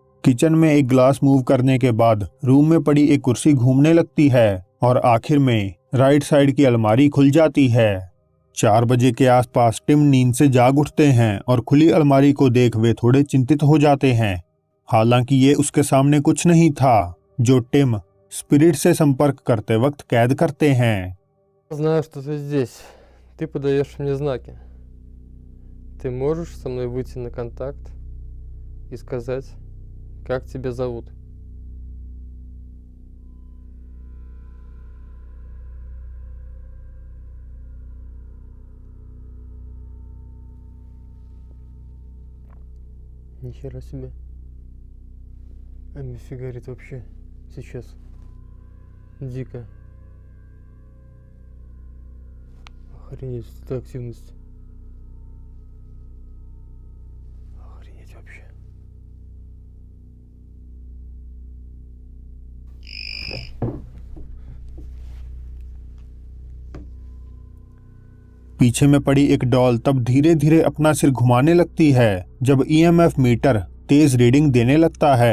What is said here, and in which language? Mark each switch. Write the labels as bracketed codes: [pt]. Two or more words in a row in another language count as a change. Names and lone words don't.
[hi] किचन में एक ग्लास मूव करने के बाद रूम में पड़ी एक कुर्सी घूमने लगती है और आखिर में [en] right side [hi] की अलमारी खुल जाती है। 4 बजे के आसपास टिम नींद से जाग उठते हैं और खुली अलमारी को देख वे थोड़े चिंतित हो जाते हैं। हालांकि ये उसके सामने कुछ नहीं था जो टिम स्पिरिट से संपर्क करते वक्त कैद करते हैं। [ru] Знаю, что ты здесь. Ты подаешь мне знаки. Ты можешь со мной выйти на контакт и сказать, как тебя зовут? Ни хера себе. А нифига говорит вообще сейчас. Дико. Охренеть, это активность. Охренеть вообще. [hi] पीछे में पड़ी एक डॉल तब धीरे धीरे अपना सिर घुमाने लगती है जब [en] EMF meter [hi] तेज रीडिंग देने लगता है।